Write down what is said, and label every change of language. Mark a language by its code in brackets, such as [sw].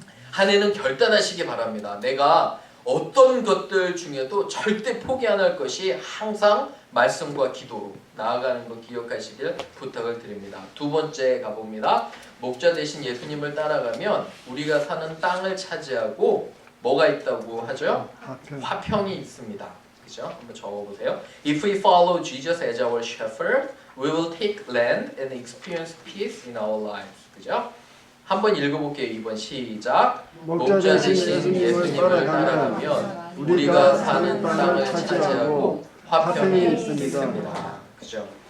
[ko] 한 해는 결단하시기 바랍니다. 내가 어떤 것들 중에도 절대 포기 안 할 것이 항상 말씀과 기도로 나아가는 거 기억하시길 부탁을 드립니다. 두 번째 가봅니다. 목자 대신 예수님을 따라가면 우리가 사는 땅을 차지하고 뭐가 있다고 하죠? 화평이 있습니다. 그죠? 한번 적어보세요. [en] If we follow Jesus as our shepherd, we will take land and experience peace in our lives. [ko] 그죠? 한번 읽어볼게요. 2번 시작. 목자 대신 예수님을 따라가면 우리가 사는 땅을 차지하고 화평이 있습니다. 그죠?